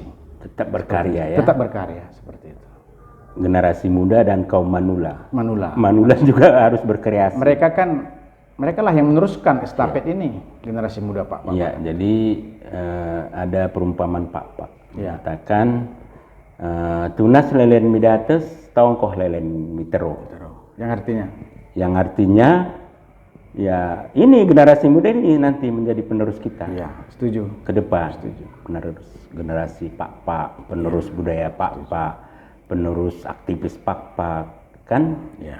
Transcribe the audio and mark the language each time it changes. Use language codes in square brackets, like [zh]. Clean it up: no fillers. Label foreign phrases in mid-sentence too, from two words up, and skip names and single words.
[id] Tetap berkarya ya. Tetap berkarya seperti itu. Generasi muda dan kaum manula. Manula juga harus berkreasi. Mereka lah yang meneruskan estafet ini, generasi muda Pak. Iya, jadi ada perumpamaan Pak mengatakan tunas lelen midates tongkoh lelen mitero. Yang artinya ya ini generasi muda ini nanti menjadi penerus kita. Iya, setuju. Ke depan. Setuju. Penerus generasi Pak, penerus budaya Pak, penerus aktivis Pak kan? Ya.